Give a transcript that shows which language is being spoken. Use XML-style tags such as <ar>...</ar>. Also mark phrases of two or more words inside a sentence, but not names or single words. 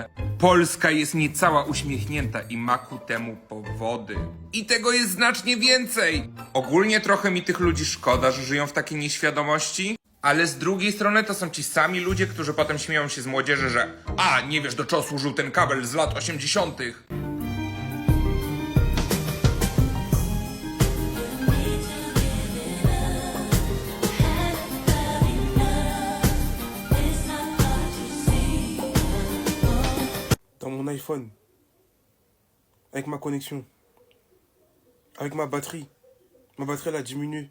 <pl>Polska jest niecała uśmiechnięta i ma ku temu powody. I tego jest znacznie więcej! Ogólnie trochę mi tych ludzi szkoda, że żyją w takiej nieświadomości, ale z drugiej strony to są ci sami ludzie, którzy potem śmieją się z młodzieży, że nie wiesz do czego służył ten kabel z lat 80.</pl> <fr>Dans mon iPhone, avec ma connexion, avec ma batterie elle a diminué.</fr>